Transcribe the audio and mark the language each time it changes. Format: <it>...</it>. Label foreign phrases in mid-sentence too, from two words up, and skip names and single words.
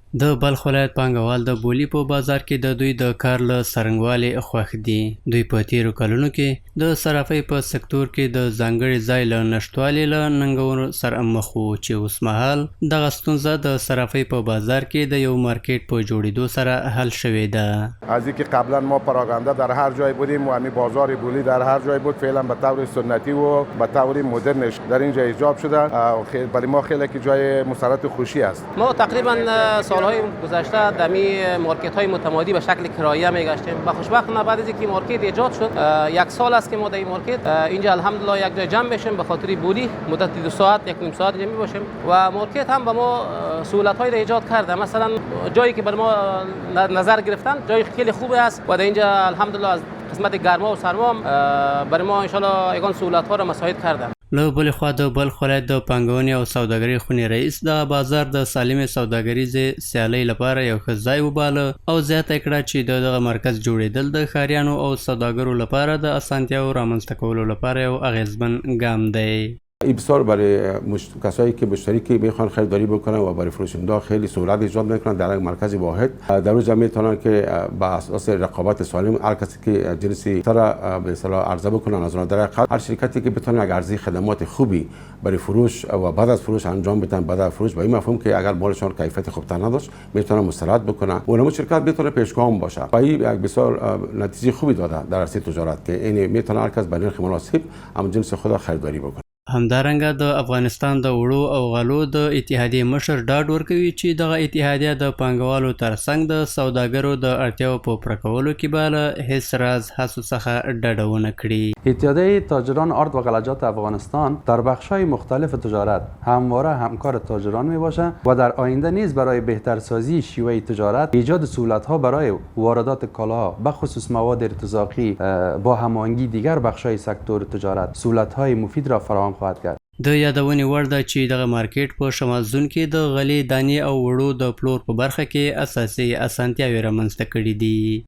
<ps>د بلخ ولایت پانګوال د بولي په بازار کې د دوی د کار له څرنګوالي خوښ دي. دوی په تیرو کلونو کې د صرافۍ په سکتور کې د ځانګړي ځای له نشتوالي له ننګونو سره مخ وو چې اوس مهال دغه ستونزه د صرافۍ په بازار کې د یو مارکیټ په جوړېدو سره حل شوې ده.</ps> <fa>از اینکه قبلا ما پراگنده در هر جای بودیم و همین بازار بولی در هر جای بود، فعلا به طور سنتی و به طور مدرنش در اینجا ایجاب شده. برای ما خیلی که جای مسرت خوشی است. ما تقریبا سالهای گذشته در مارکت های متمادی به شکل کرایه میگشتیم. به خوشبختانه بعد از اینکه مارکت ایجاد شد، یک سال است که ما در این مارکت اینجا الحمدلله یک جای جمع بشیم به خاطر بولی مدت 2 ساعت 1.5 ساعت جمع باشیم و مارکت هم به ما سهولت های ایجاد کرده. مثلا جایی که بر ما نظر گرفتن جای خیلی خوبی است و در اینجا الحمدلله از قسمت گرما و سرما برای ما</fa> <ar>ان شاء الله</ar> <fa>یگان سهولت ها را مساعد کرده.</fa> <ps>له بلې خوا د بلخ ولایت د پانګونې او سوداګرۍ خونې رئیس دغه بازار د سالمې سوداګریزې سیالۍ لپاره یو ښه ځای وباله او زیاته کړه چې د دغه مرکز جوړېدل د ښاریانو او سوداګرو لپاره د اسانتیاو رامنځته کولو لپاره یو اغیزمن ګام دی.</ps> <fa>این بسیار برای کسایی که مشتری که میخوان خریداری بکنن و برای فروشنده خیلی سهولت ایجاد میکنن در یک مرکز واحد. در روز میتونن که با اساس رقابت سالم هر کسی که جنسی تر به اصطلاح عرضه بکنن از اون در هر شرکتی که بتونه یک عرضه خدمات خوبی برای فروش و بعد از فروش انجام بدن. بعد از فروش با این مفهوم که اگر مالشون کیفیت خوب تر نداشت میتونن مسترد بکنن و اون شرکت بتونه پیشگام باشه. و این یک بسیار نتیجه خوبی داده در عرصه تجارت که این میتونه هر کس با نرخ مناسب هم جنس خود خریداری بکنه.</fa> <ps>همدارنګه د افغانستان د وړو او غلو د اتحادیې مشر ډاډ ورکوي چې دغه اتحادیه د پانګوالو ترڅنګ د سوداګرو د اړتیاو په پوره کولو کې به له هیڅ راز هڅو څخه ډډه ونه کړي.</ps> <fa>اتحادیه تاجران آرد و غلجات افغانستان در بخش‌های مختلف تجارت همواره همکار تاجران میباشد و در آینده نیز برای بهترسازی شیوه تجارت، ایجاد سهولت‌ها برای واردات کالاها به خصوص مواد ارتزاقی با هماهنگی دیگر بخش‌های سکتور تجارت سهولت‌های مفید را فراهم خواهد کرد.</fa> <ps>د یادونې وړ ده چې دغه مارکیټ په شمال زون کې د غلې دانې او وړو د پلور په برخه کې اساسي اسانتیاوې رامنځته کړي دي.</ps>